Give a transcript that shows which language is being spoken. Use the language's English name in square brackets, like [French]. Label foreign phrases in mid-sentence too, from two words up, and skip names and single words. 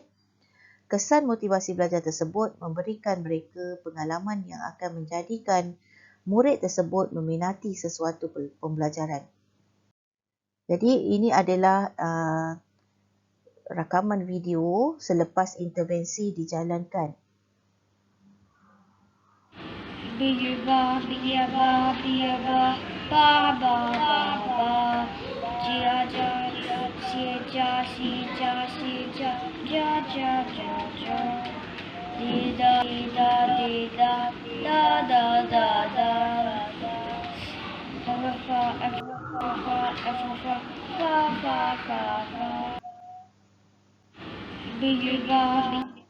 [Malay] Kesan motivasi belajar tersebut memberikan mereka pengalaman yang akan menjadikan murid tersebut meminati sesuatu pembelajaran. Jadi ini adalah rakaman video selepas intervensi dijalankan. Biba, biba, biba, ba, ba, ba, ba. Jia, ja, si, ja, si, ja, si, ja, ja, ja, ja, ja. Di, da, di, da, da, da, da, da. Fa, fa, fa, fa, fa, fa, fa, fa, fa. Biba,